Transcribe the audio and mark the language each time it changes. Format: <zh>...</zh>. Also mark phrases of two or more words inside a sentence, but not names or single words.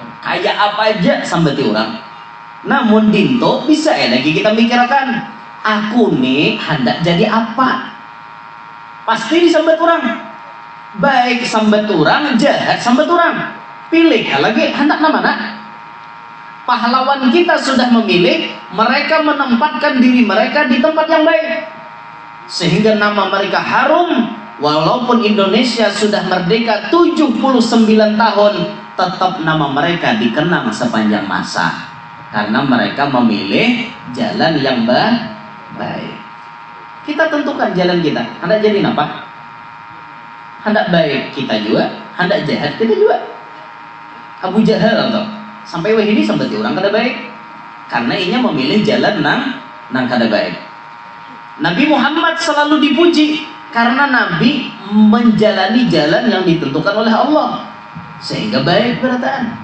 <bjn>Kayak apa aja sambati orang. Namun dinto bisa lagi kita mikirkan, aku nih hendak jadi apa?</bjn> <id>Pasti disambat orang. Baik sambat orang, jahat sambat orang. Pilih lagi hendak mana? Pahlawan kita sudah memilih, mereka menempatkan diri mereka di tempat yang baik. Sehingga nama mereka harum. Walaupun Indonesia sudah merdeka 79 tahun, tetap nama mereka dikenang sepanjang masa. Karena mereka memilih jalan yang baik. Kita tentukan jalan kita. Hendak jadi apa? Hendak baik kita juga, hendak jahat kita juga.</id> <bjn>Abu Jahal atau sampai wahini sambati orang kada baik karena inya memilih jalan nang kada baik.</bjn> <id>Nabi Muhammad selalu dipuji karena Nabi menjalani jalan yang ditentukan oleh Allah sehingga baik berataan.</id>